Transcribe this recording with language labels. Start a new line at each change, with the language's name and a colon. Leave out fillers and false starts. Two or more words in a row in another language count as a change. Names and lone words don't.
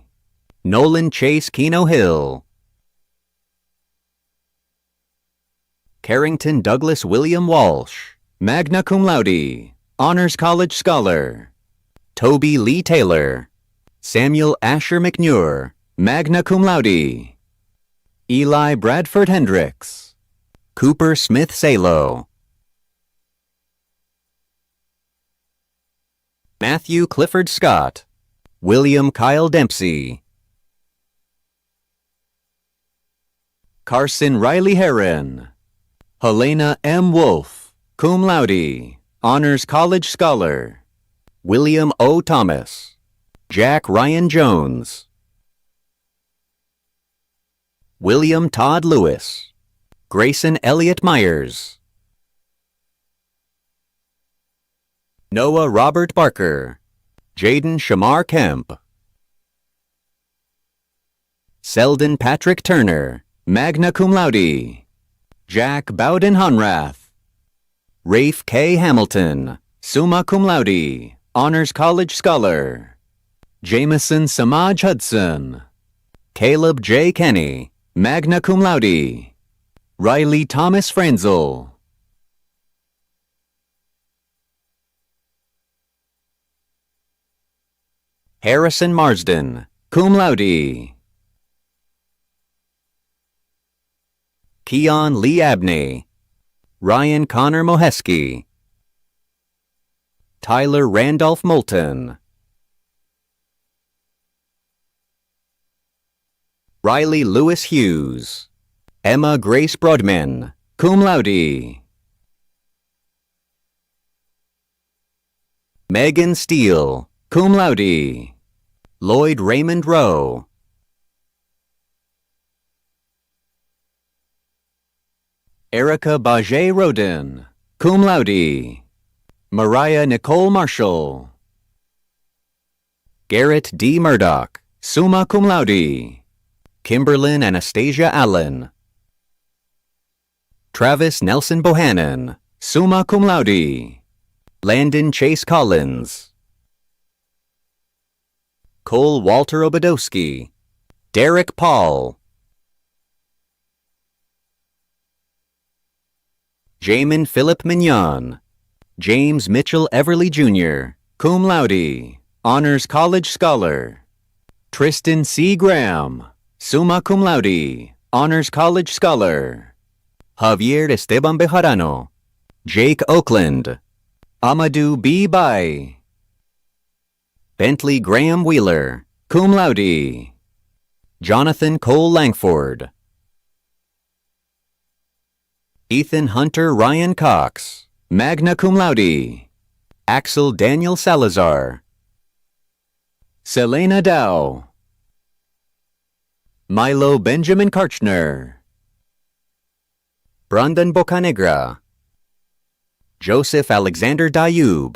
English: Nolan Chase Keno Hill. Carrington Douglas William Walsh,
Latin: magna cum laude,
English: Honors College Scholar. Toby Lee Taylor. Samuel Asher McNure,
Latin: magna cum laude.
English: Eli Bradford Hendricks. Cooper Smith Salo. Matthew Clifford Scott. William Kyle Dempsey. Carson Riley Heron. Helena M. Wolf,
Latin: cum laude,
English: Honors College Scholar. William O. Thomas. Jack Ryan Jones. William Todd Lewis. Grayson Elliott Myers. Noah Robert Barker. Jaden Shamar Kemp. Selden Patrick Turner,
Latin: magna cum laude.
English: Jack Bowden Hunrath. Rafe K.
Latin: Hamilton, summa cum laude,
English: Honors College Scholar. Jameson Samaj Hudson. Caleb J. Kenny,
Latin: magna cum laude.
English: Riley Thomas Franzel. Harrison Marsden,
Latin: cum laude.
English: Keon Lee Abney. Ryan Connor Moheski. Tyler Randolph Moulton. Riley Lewis Hughes. Emma Grace Brodman,
Latin: cum laude.
English: Megan Steele,
Latin: cum laude.
English: Lloyd Raymond Rowe. Erica Bajay Rodin,
Latin: cum laude.
English: Mariah Nicole Marshall. Garrett D. Murdoch,
Latin: summa cum laude.
English: Kimberlyn Anastasia Allen. Travis Nelson Bohannon,
Latin: summa cum laude.
English: Landon Chase Collins. Cole Walter Obadowski. Derek Paul. Jamin Philip Mignon. James Mitchell Everly Jr.,
Latin: cum laude,
English: Honors College Scholar. Tristan C. Graham,
Latin: summa cum laude,
English: Honors College Scholar. Javier Esteban Bejarano. Jake Oakland. Amadou B. Bai. Bentley Graham Wheeler,
Latin: cum laude.
English: Jonathan Cole Langford. Ethan Hunter Ryan Cox,
Latin: magna cum laude.
English: Axel Daniel Salazar. Selena Dow. Milo Benjamin Karchner. Brandon Bocanegra. Joseph Alexander Dayub.